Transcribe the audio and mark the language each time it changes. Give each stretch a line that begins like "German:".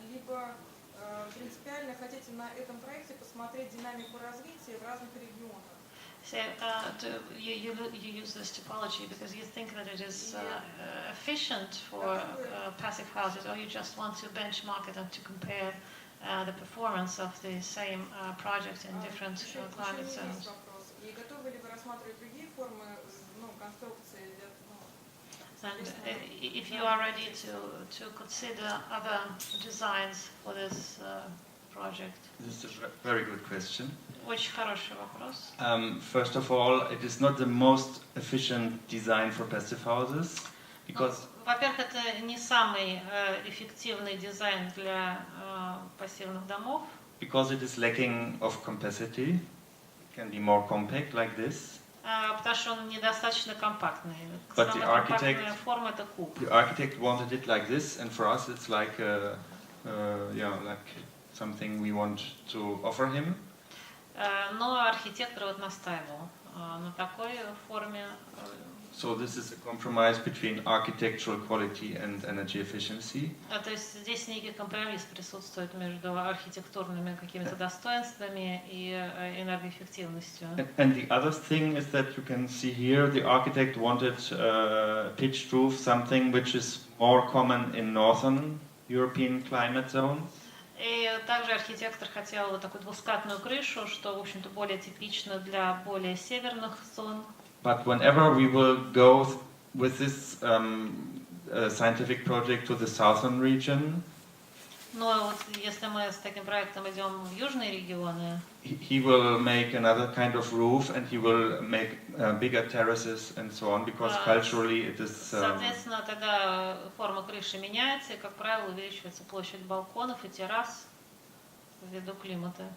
Russian: Либо принципиально хотите на этом проекте посмотреть динамику развития в разных регионах?
English: So you use this typology because you think that it is efficient for passive houses, or you just want to benchmark it and to compare the performance of the same project in different climate zones.
Russian: И готовы ли вы рассматривать другие формы конструкции?
English: And if you are ready to consider other designs for this project. This is a very good question.
Russian: Очень хороший вопрос.
English: First of all, it is not the most efficient design for passive houses, because
Russian: Во-первых, это не самый эффективный дизайн для пассивных домов.
English: Because it is lacking of capacity. It can be more compact like this.
Russian: Потому что он недостаточно компактный.
English: But
Russian: Самая компактная форма это куб.
English: The architect wanted it like this, and for us it's like like something we want to offer him.
Russian: Но архитектор вот настаивал на такой форме.
English: So this is a compromise between architectural quality and energy efficiency.
Russian: То есть здесь некий компромисс присутствует между архитектурными какими-то достоинствами и энергоэффективностью.
English: And the other thing is that you can see here the architect wanted pitched roof, something which is more common in northern European climate zones.
Russian: И также архитектор хотел вот такую двускатную крышу, что, в общем-то, более типично для более северных зон.
English: But whenever we will go with this scientific project to the southern region,
Russian: Но вот если мы с таким проектом идем в южные регионы,
English: he will make another kind of roof, and he will make bigger terraces and so on, because culturally it is.
Russian: Соответственно, тогда форма крыши меняется, и, как правило, увеличивается площадь балконов и террас ввиду климата.